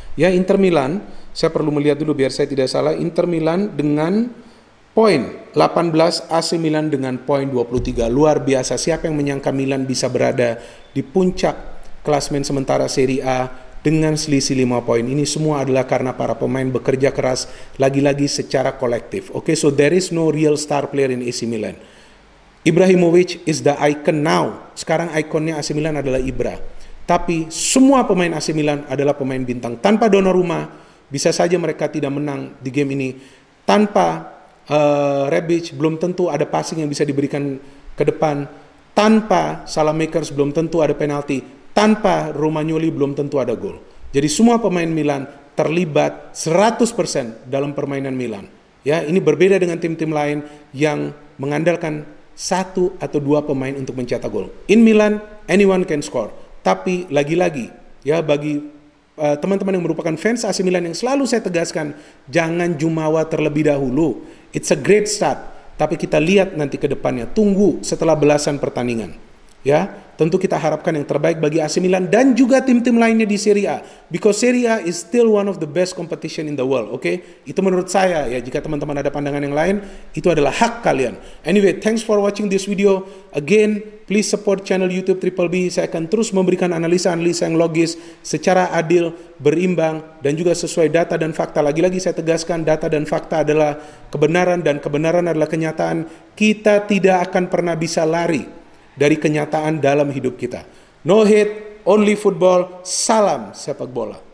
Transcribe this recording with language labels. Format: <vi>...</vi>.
<id>Ya, Inter Milan, saya perlu melihat dulu biar saya tidak salah. Inter Milan dengan poin 18, AC Milan dengan poin 23. Luar biasa. Siapa yang menyangka Milan bisa berada di puncak klasmen sementara Serie A dengan selisih 5 poin. Ini semua adalah karena para pemain bekerja keras lagi-lagi secara kolektif.</id> <en>Oke, so there is no real star player in AC Milan. Ibrahimovic is the icon now.</en> <id>Sekarang ikonnya AC Milan adalah Ibra. Tapi semua pemain AC Milan adalah pemain bintang. Tanpa Donnarumma, bisa saja mereka tidak menang di game ini. Tanpa Rebic, belum tentu ada passing yang bisa diberikan ke depan. Tanpa Salamakers, belum tentu ada penalti. Tanpa Romagnoli, belum tentu ada gol. Jadi semua pemain Milan terlibat 100% dalam permainan Milan. Ya, ini berbeda dengan tim-tim lain yang mengandalkan 1 atau 2 pemain untuk mencetak gol.</id> <en>In Milan, anyone can score.</en> <id>Tapi lagi-lagi, ya, bagi teman-teman yang merupakan fans AC Milan yang selalu saya tegaskan, jangan jumawa terlebih dahulu.</id> <en>It's a great start,</en> <id>tapi kita lihat nanti ke depannya. Tunggu setelah belasan pertandingan. Ya, tentu kita harapkan yang terbaik bagi AC Milan dan juga tim-tim lainnya di Serie A.</id> <en>Because Serie A is still one of the best competition in the world, oke?</en> <id>Itu menurut saya ya, jika teman-teman ada pandangan yang lain, itu adalah hak kalian.</id> <en>Anyway, thanks for watching this video. Again, please support channel YouTube Triple B.</en> <id>Saya akan terus memberikan analisa-analisa yang logis, secara adil, berimbang, dan juga sesuai data dan fakta. Lagi-lagi saya tegaskan, data dan fakta adalah kebenaran dan kebenaran adalah kenyataan. Kita tidak akan pernah bisa lari dari kenyataan dalam hidup kita.</id> <en>No hate, only football.</en> <id>Salam sepak bola.</id>